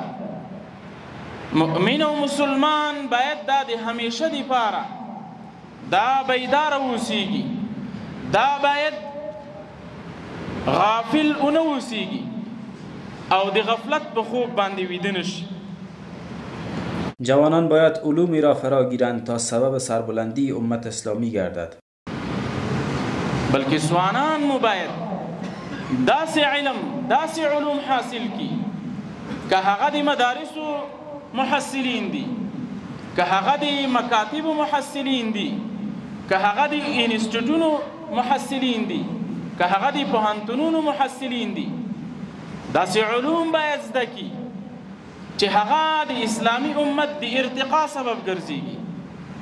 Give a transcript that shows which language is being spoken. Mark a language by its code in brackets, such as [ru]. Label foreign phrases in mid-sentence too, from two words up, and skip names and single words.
[ps] مؤمن او مسلمان باید دا د همیشه دپاره دا بیدار اوسیږي، دا باید غافل اونه اوسیږي او د غفلت په خوب باندې ویده نشي. [fa] جوانان باید علومی را فرا گیرند تا سبب سربلندی امت اسلامی گردد. [ps] بلکې ځوانان مو باید داسې علم، داسې علوم حاصل کی که هغه د مدارسو محصلین دي، که هغه د مکاتبو محصلین دي، که هغه د انسټیټونو محصلین دي، که هغه د پوهنتونونو محصلین دي، داسې علوم باید زده کی چې هغه د اسلامي امت د ارتقا سبب ګرځي،